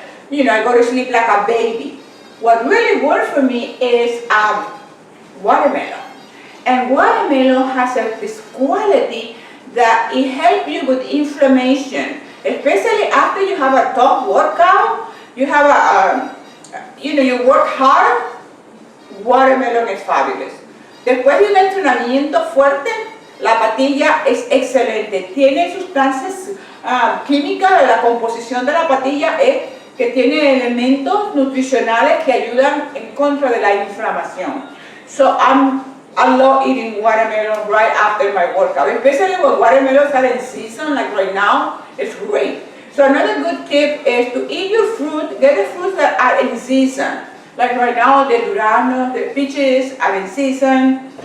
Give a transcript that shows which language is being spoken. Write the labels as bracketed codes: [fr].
[en] You know, I rest, I go to sleep like a baby. What really works for me is watermelon. And watermelon has this quality that it helps you with inflammation, especially after you have a tough workout, you have you work hard, watermelon is fabulous. [es] Después de un entrenamiento fuerte, la patilla es excelente. Tiene sustancias químicas de la composición de la patilla, que tiene elementos nutricionales que ayudan en contra de la inflamación. [en] So I love eating watermelon right after my workout, especially when watermelons are in season, like right now, it's great. So another good tip is to eat your fruit, get the fruits that are in season. Like right now, the durazno, the peaches are in season.